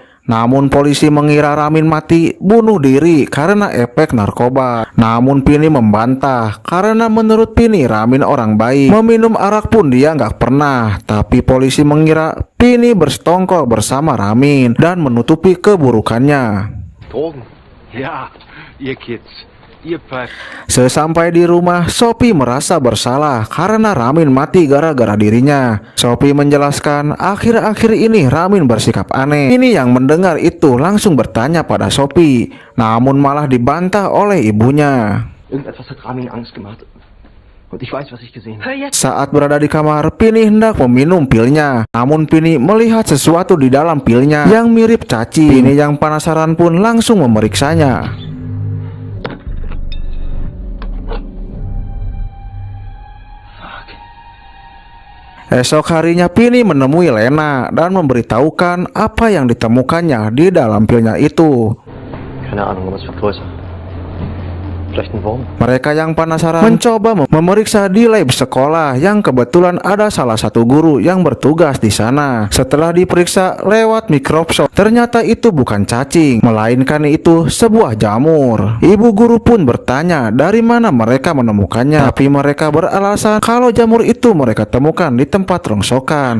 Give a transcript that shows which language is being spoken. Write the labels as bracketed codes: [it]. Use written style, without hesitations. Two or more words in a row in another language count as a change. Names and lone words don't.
[id] Namun polisi mengira Ramin mati bunuh diri karena efek narkoba. Namun Pini membantah karena menurut Pini Ramin orang baik. Meminum arak pun dia nggak pernah. Tapi polisi mengira Pini bersekongkol bersama Ramin dan menutupi keburukannya. [de] Drogen? Ja, ihr Kids. [id] Sesampai di rumah, Sophie merasa bersalah karena Ramin mati gara-gara dirinya. Sophie menjelaskan akhir-akhir ini Ramin bersikap aneh. Ini yang mendengar itu langsung bertanya pada Sophie, namun malah dibantah oleh ibunya. [de] Irgendetwas hat Ramin Angst gemacht. Und ich weiß, was ich gesehen habe. [id] Saat berada di kamar, Pini hendak meminum pilnya. Namun Pini melihat sesuatu di dalam pilnya yang mirip cacing. Pini yang penasaran pun langsung memeriksanya. Esok harinya Pini menemui Lena dan memberitahukan apa yang ditemukannya di dalam pilnya itu. [de] Keine Ahnung, aber es wird größer. Vielleicht ein Wurm. [id] Mereka yang penasaran mencoba memeriksa di lab sekolah yang kebetulan ada salah satu guru yang bertugas di sana. Setelah diperiksa lewat mikroskop, ternyata itu bukan cacing, melainkan itu sebuah jamur. Ibu guru pun bertanya dari mana mereka menemukannya, tapi mereka beralasan kalau jamur itu mereka temukan di tempat rongsokan.